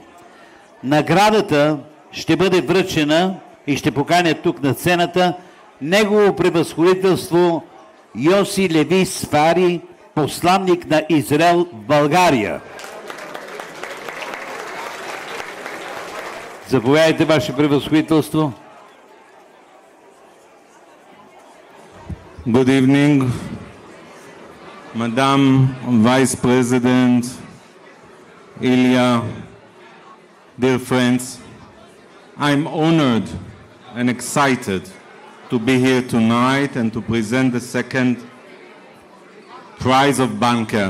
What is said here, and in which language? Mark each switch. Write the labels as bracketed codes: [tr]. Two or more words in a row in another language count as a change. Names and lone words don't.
[bg] Наградата ще бъде връчена и ще поканя тук на сцената негово превъзходителство Йоси Леви Сфари, посланник на Израел в България. Заповядайте, ваше превъзходителство. [en] Good evening, Madam Vice President Ilya, dear friends. I'm honored and excited to be here tonight and to present the second prize of Banker.